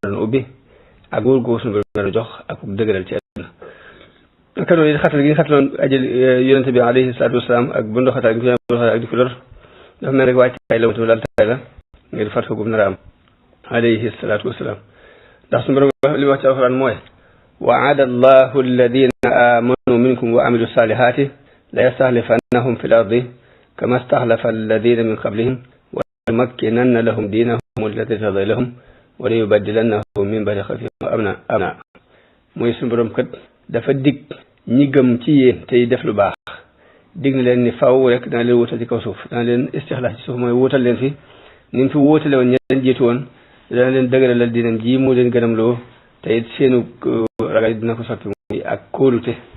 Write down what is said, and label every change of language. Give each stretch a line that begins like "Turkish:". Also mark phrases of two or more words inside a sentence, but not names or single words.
Wolof: nar a ubbi ak wóor ko suñu borom nar a jox ak dëgëral ci àdduna naka noonu it xatal gi nga xataloon ajal yonente bi
Arabic: عليه الصلاة والسلام
Wolof: ak bu ndoxatal gi ak di ko lor dafa mel rek waajtaay la mu tamit laltaay la ngir fat ko gum nar a am
Arabic: عليه الصلاة والسلام
Wolof: ndax suñu borom li wax ci alxuraan mooy
Arabic: وعد الله الذين آمنوا منكم وعملوا الصالحات لا يستخلفنهم في الأرض كما استخلف الذين من قبلهم وليمكنن لهم دينهم الذي ارتضى لهم وليبدلنهم من بعد خوفهم أمنا
Wolof: mooy suñu borom kat dafa dig ñi gëm ci yéen tey def lu baax dig na leen ni faw rek dana leen wutal ci kaw suuf dana leen istixlaas ci suuf mooy wutal leen fi ni mu fi wóotale woon ña leen jiitu woon dana leen dëgëralal diinam ji mu leen gënam loo te it seenu ragal dina ko soppi muy ak kóolute